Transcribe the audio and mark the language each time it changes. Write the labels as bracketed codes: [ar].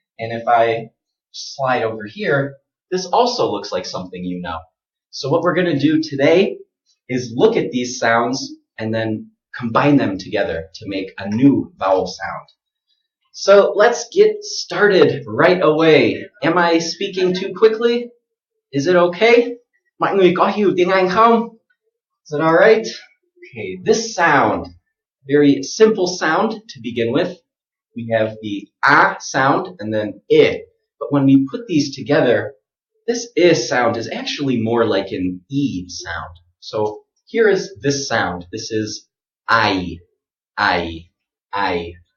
[en] And if I slide over here, this also looks like something you know. So what we're going to do today is look at these sounds and then combine them together to make a new vowel sound. So let's get started right away. Am I speaking too quickly? Is it okay? [vi] Mọi người có hiểu tiếng Anh không? [en] Is it alright? Okay, this sound, very simple sound to begin with. We have the A sound and then I. But when we put these together, this I sound is actually more like an E sound. So here is this sound. This is I. Okay?